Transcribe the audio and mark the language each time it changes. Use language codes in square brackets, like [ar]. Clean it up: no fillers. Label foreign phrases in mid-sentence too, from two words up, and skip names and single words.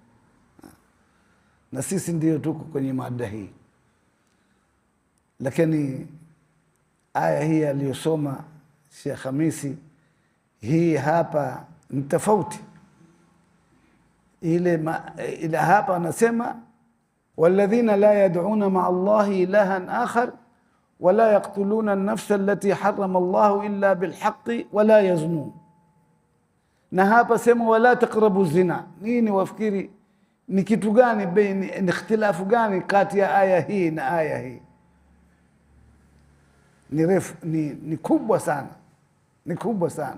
[sw] Na sisi ndio tuko kwenye mada hii, lakini aya hii aliyosoma Sheikh Khamisi hii hapa ni tofauti. Ile hapa anasema [ar] والذين لا يدعون مع الله إلها آخر ولا يقتلون النفس التي حرم الله إلا بالحق ولا يزنون. [sw] Na hapa sema [ar] ولا تقربوا الزنا. [sw] Nini wafikiri ni kitu gani, ni ikhtilafu gani kati ya aya hii na aya hii? Ni refu, ni kubwa sana, ni kubwa sana.